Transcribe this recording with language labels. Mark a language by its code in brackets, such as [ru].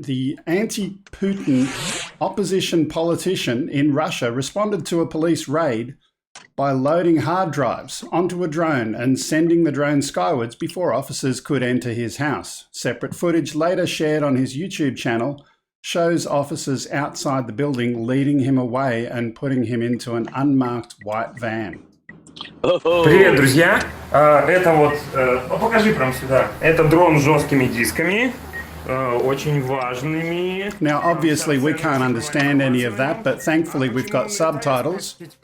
[en] The anti-Putin opposition politician in Russia responded to a police raid by loading hard drives onto a drone and sending the drone skywards before officers could enter his house. Separate footage later shared on his YouTube channel shows officers outside the building leading him away and putting him into an unmarked white van. [ru] Привет, друзья! Это вот, покажи прям сюда. Это дрон с жесткими дисками, очень важными. [en] Now, obviously, we can't understand any of that, but thankfully we've got subtitles.